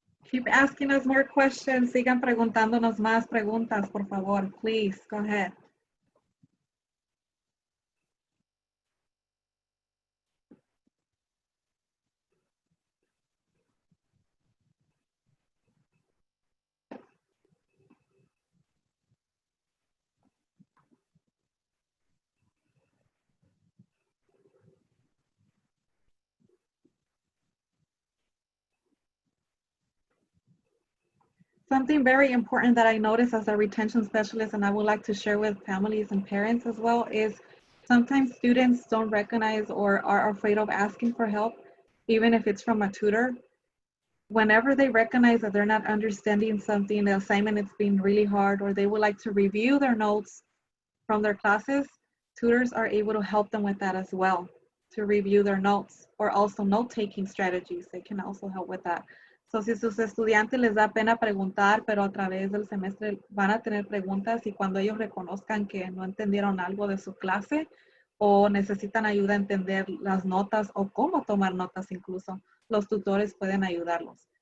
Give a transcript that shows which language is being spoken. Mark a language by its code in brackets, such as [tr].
[en] Keep asking us more questions. [es] Sigan preguntándonos más preguntas, por favor. [en] Please, go ahead. Something very important that I noticed as a retention specialist, and I would like to share with families and parents as well, is sometimes students don't recognize or are afraid of asking for help, even if it's from a tutor. Whenever they recognize that they're not understanding something, the assignment is being really hard, or they would like to review their notes from their classes, tutors are able to help them with that as well, to review their notes, or also note-taking strategies. They can also help with that. [es] So, si sus estudiantes les da pena preguntar, pero a través del semestre van a tener preguntas, y cuando ellos reconozcan que no entendieron algo de su clase o necesitan ayuda a entender las notas o cómo tomar notas incluso, los tutores pueden ayudarlos.